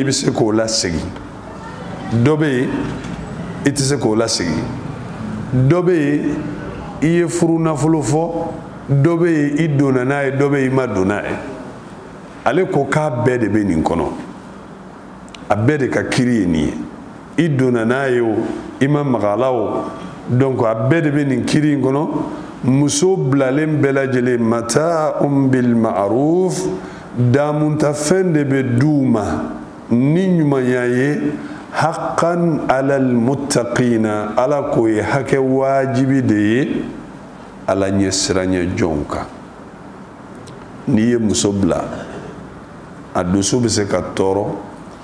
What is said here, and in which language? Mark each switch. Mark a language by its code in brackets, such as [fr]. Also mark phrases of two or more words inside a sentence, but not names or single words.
[bm] bɛ se k'o lasegin dɔ bɛ yen i tɛ se k'o lasegin dɔ bɛ yen i ye furu nafolo fɔ dɔ bɛ yen i donna n'a ye dɔ bɛ yen i ma don n'a ye ale ko k'a bɛɛ de bɛ nin kɔnɔ a bɛɛ de ka kiri ye nin ye i donna n'a ye o i ma maga a la o donc a bɛɛ de bɛ nin kiri in kɔnɔ muso bilalen bɛɛ lajɛlen [ar] متاع بالمعروف [bm] damunta fɛn de bɛ d'u ma ni ɲumanya ye [ar] حقا على المتقين [bm] ala k'o ye hakɛ wajibi de ye ala ɲɛ siranɲɛ jɔnw kan n'i ye muso bila a dusu bɛ se ka tɔɔrɔ